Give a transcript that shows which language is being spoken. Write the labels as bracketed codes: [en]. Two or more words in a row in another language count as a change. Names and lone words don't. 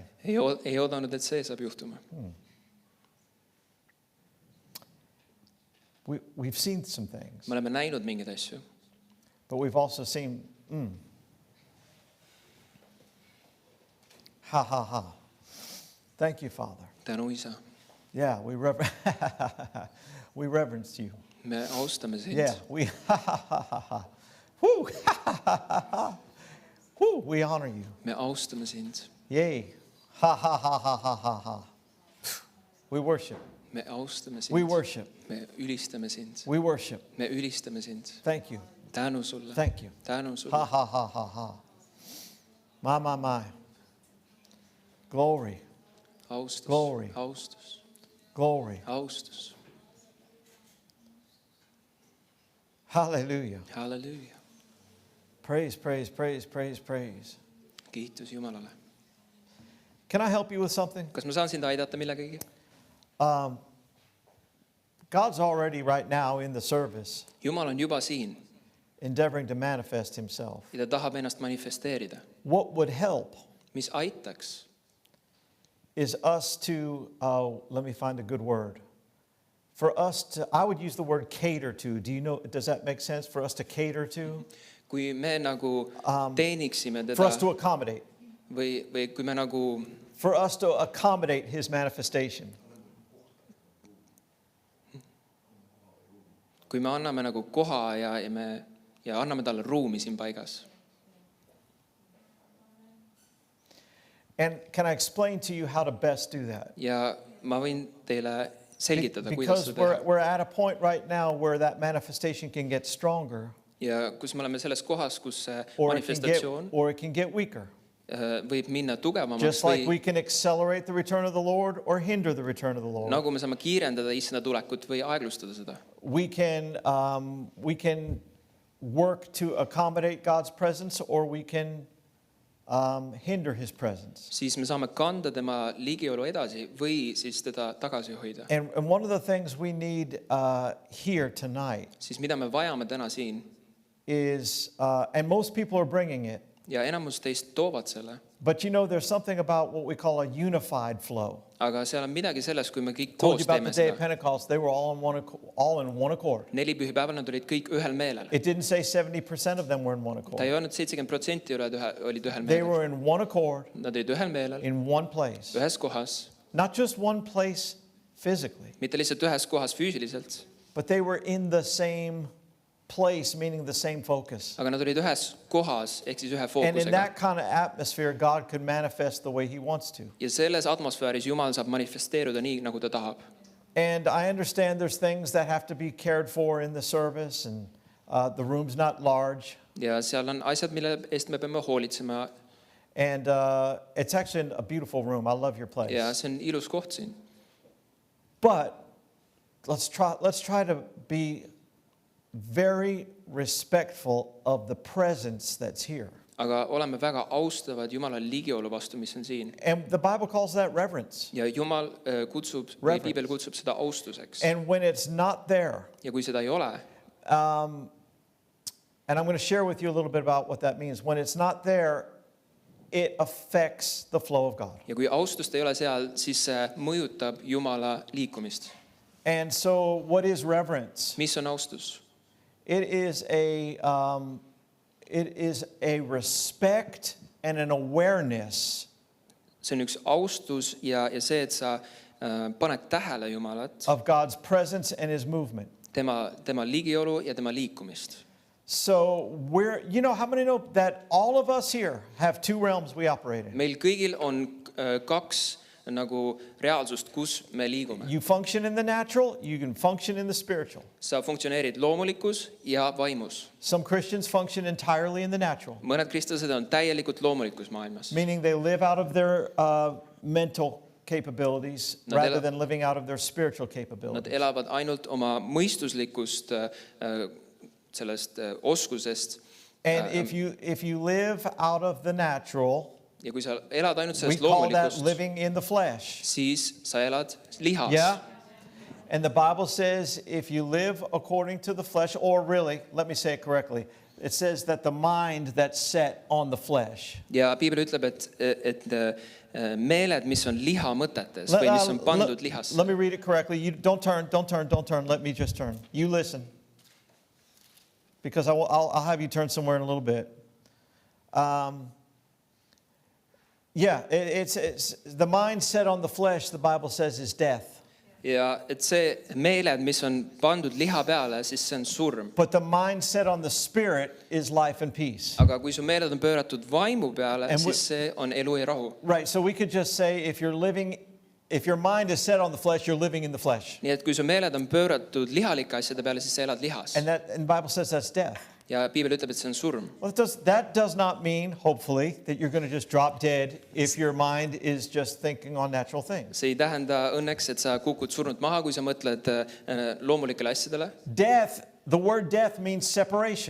[et] Ei oodanud, et see saab juhtuma. [en] We've seen some things, [et] Me oleme näinud mingeid asju, [en] but we've also seen, ha, ha, ha. Thank you, Father. [et] tänu isa. [en] Yeah, we reverence you. [et] me austame sind. [en] Yeah, we, woo, woo, we honor you. [et] Me austame sind. Yay. Ha, ha, ha, ha, ha, ha, ha. [en] We worship. [et] Me austame sind. [en] We worship. [et] Me ülistame sind. [en] We worship. [et] Me ülistame sind. [en] Thank you. [et] Tänu sulle. [en] Thank you. [et] Tänu Ha, sulle. ha, ha, ha, ha. [en] My. Glory, [et] Austus. [en] Glory. [et] Austus. [en] glory. [et] Austus. [en] Hallelujah. [et] Halleluuja. [en] Praise, praise, praise, praise, praise. [et] Kiitus Jumalale. [en] Can I help you with something? [et] Kas ma saan sind aidata millegagi? [en] God's already right now in the service [et] Jumal on juba siin [en] endeavoring to manifest himself. [et] ja ta tahab ennast manifesteerida. [en] What would help [et] Mis aitaks, [en] is us to, let me find a good word. For us to, I would use the word cater to. Do you know, does that make sense for us to cater to? [et] kui me nagu teeniksime [en] For us [et] teda [en] to accommodate. [et] või kui me nagu [en] For us to accommodate his manifestation. [et] kui me anname nagu koha ja anname talle ruumi siin paigas. [en] And can I explain to you how to best do that? [et] Ja ma võin teile selgitada, kuidas [en] Because [et] seda teha. [en] we're at a point right now where that manifestation can get stronger [et] Ja kus me oleme selles kohas, kus see [en] or [et] manifestatsioon [en] it can get weaker. [et] võib minna tugevamaks [en] Just like we [et] või [en] can accelerate the return of the Lord or hinder the return of the Lord. [et] nagu me saame kiirendada issanda tulekut või aeglustada seda. [en] We can work to accommodate God's presence or we can hinder his presence. [et] Siis me saame kanda tema ligiolu edasi või siis teda tagasi hoida. [en] And one of the things we need here tonight [et] Siis mida me vajame täna siin [en] is, and most people are bringing it, [et] ja enamus teist toovad selle, [en] but you know there's something about what we call a unified flow. [et] aga seal on midagi selles, kui me kõik [en] Told you [et] koos [en] about [et] teeme [en] the day of [et] seda. [en] Pentecost, they were all in one accord. [et] 4 pühipäeval nad olid kõik ühel meelel. [en] It didn't say 70% of them were in one [et] Ta [en] accord. [et] ei öelnud 70% olid ühel [en] They [et] meelel. [en] were in one accord, [et] Nad olid ühel meelel, [en] in one place. [et] ühes kohas, [en] Not just one place physically, [et] mitte lihtsalt ühes kohas füüsiliselt, [en] but they were in the same place, meaning the same focus. [et] aga nad olid ühes kohas ehk siis ühe [en] And in [et] fookusega. [en] that kind of atmosphere, God could manifest the way he wants to. [et] Ja selles atmosfääris Jumal saab manifesteeruda nii, nagu ta tahab. [en] And I understand there's things that have to be cared for in the service, and the room's not large. [et] Ja seal on asjad, mille eest me peame hoolitsema [en] And it's actually a beautiful room. I love your place. [et] ja see on ilus koht siin. [en] But let's try to be very respectful of the presence that's here. [et] Aga oleme väga austavad Jumala ligiolu vastu, mis on siin. [en] And the Bible calls that reverence. [et] Ja Jumal kutsub, või Piibel kutsub seda austuseks. [en] And when it's not there, [et] Ja kui seda ei ole, [en] and I'm going to share with you a little bit about what that means. When it's not there, it affects the flow of God. [et] ja kui austust ei ole seal, siis see mõjutab Jumala liikumist. [en] And so what is reverence? [et] Mis on austus? [en] It is a respect and an awareness [et] See on üks austus ja see, et sa paned tähele Jumalat, [en] of God's presence and his movement. [et] tema ligiolu ja tema liikumist. [en] So how many know that all of us here have two realms we operate in? [et] Meil kõigil on kaks nagu reaalsust, kus me liigume. [en] You function in the natural, you can function in the spiritual. [et] Sa funktsioneerid loomulikus ja vaimus. [en] Some Christians function entirely in the natural, [et] Mõned kristlased on täielikult loomulikus maailmas. [en] meaning they live out of their mental capabilities rather than living out of their spiritual [et] Nad [en] capabilities. [et] elavad ainult oma mõistuslikust sellest oskusest. [en] And if you live out of the natural, [et] Ja kui sa elad ainult [en] we [et] sellest [en] call that [et] loomulikust, [en] living in the flesh. [et] siis sa elad lihas. [en] Yeah. And the Bible says if you live according to the flesh, or really, let me say it correctly, it says that the mind that's set on the flesh. [et] Ja Piibel ütleb, et meeled, mis on liha mõtetes või mis on pandud lihasse. [en] Let me read it correctly. You don't turn. Let me just turn. You listen. Because I'll have you turn somewhere in a little bit. It's the mind set on the flesh, the Bible says, is death. [et] ja et see meeled, mis on pandud liha peale, siis see on surm. [en] But the mind set on the spirit is life and peace. [et] Aga kui su meeled on pööratud vaimu peale, [en] And [et] siis see on elu ja rahu. [en] Right, so we could just say if your mind is set on the flesh, you're living in the flesh. [et] Nii et kui su meeled on pööratud lihalike asjade peale, siis sa elad lihas. [en] And the Bible says that's death. [et] Ja piibel ütleb, et see on surm. [en] Well, that does not mean, hopefully, that you're going to just drop dead if your mind is just thinking on natural things. [et] See ei tähenda õnneks, et sa kukud surnud maha, kui sa mõtled loomulikele asjadele. [en] The word death means separation.